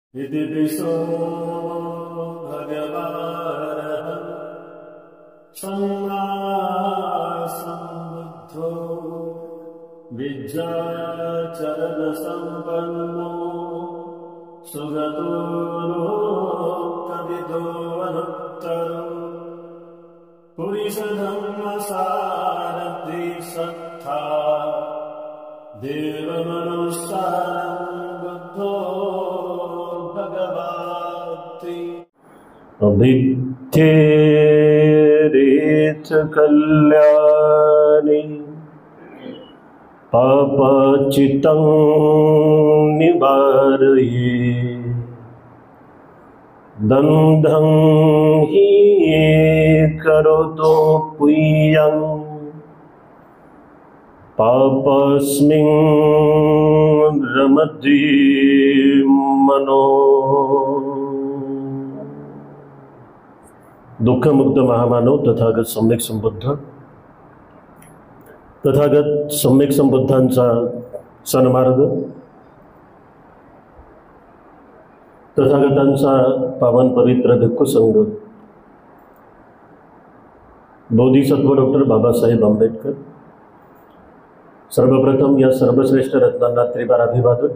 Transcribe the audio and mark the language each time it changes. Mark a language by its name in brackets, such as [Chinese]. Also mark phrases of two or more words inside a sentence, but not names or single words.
[Pali] इति पिसो भगवानः सम्मा सम्बुद्धो विद्याचरणसम्पन्नो सुगतो लोकविदो अनुत्तरो पुरुषधर्मसारथि सत्ता देवमनुष्यानं बुद्धो भगवाति अभिद्धेरेच कल्याणी पापचितं निवारये दन्धं हि करोतो पुय्यं पापस्मिन् रमति मनो। [Marathi] दुःखमुक्त महामानव तथागत सम्यक संबुद्ध, तथागत सम्यक संबुद्धांचा सन्मार्ग, तथागतांचा पावन पवित्र भिक्खुसंघ, बोधिसत्व डॉक्टर बाबासाहेब आंबेडकर, सर्वप्रथम या सर्वश्रेष्ठ रत्नांना त्रिवार अभिवादन।